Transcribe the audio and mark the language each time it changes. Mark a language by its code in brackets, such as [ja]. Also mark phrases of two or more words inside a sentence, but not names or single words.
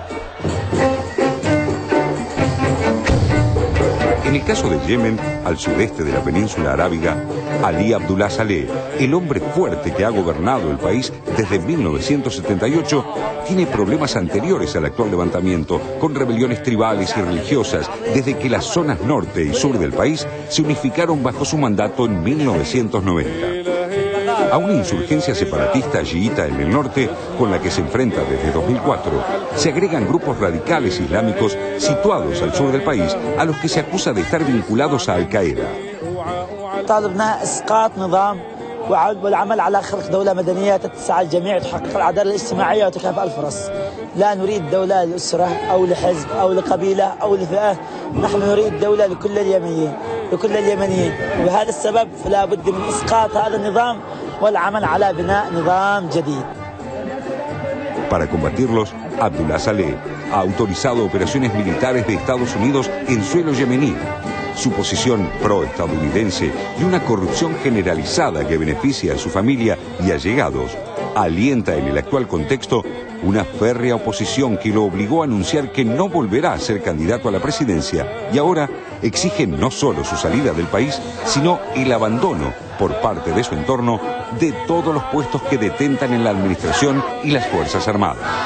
[es] En el caso de Yemen, al sudeste de la península arábiga, Ali Abdullah Saleh, el hombre fuerte que ha gobernado el país desde 1978, tiene problemas anteriores al actual levantamiento, con rebeliones tribales y religiosas, desde que las zonas norte y sur del país se unificaron bajo su mandato en 1990. A una insurgencia separatista chiita en el norte, con la que se enfrenta desde 2004, se agregan grupos radicales islámicos situados al sur del país, a los que se acusa de estar vinculados a Al-Qaeda. [ar] طالبنا اسقاط نظام والعمل على خلق دولة مدنية تتسع الجميع وتحقق العدالة الاجتماعية وتكافؤ الفرص. لا نريد دولة لأسرة أو لحزب أو لقبيلة أو لفئة، نحن نريد دولة لكل اليمنيين، وبهذا السبب فلا بد من اسقاط هذا النظام والعمل على بناء نظام جديد. [es] Para combatirlos, Abdullah Saleh ha autorizado operaciones militares de Estados Unidos en suelo yemení. Su posición pro-estadounidense y una corrupción generalizada que beneficia a su familia y allegados alienta en el actual contexto una férrea oposición que lo obligó a anunciar que no volverá a ser candidato a la presidencia y ahora exige no solo su salida del país, sino el abandono por parte de su entorno de todos los puestos que detentan en la administración y las Fuerzas Armadas.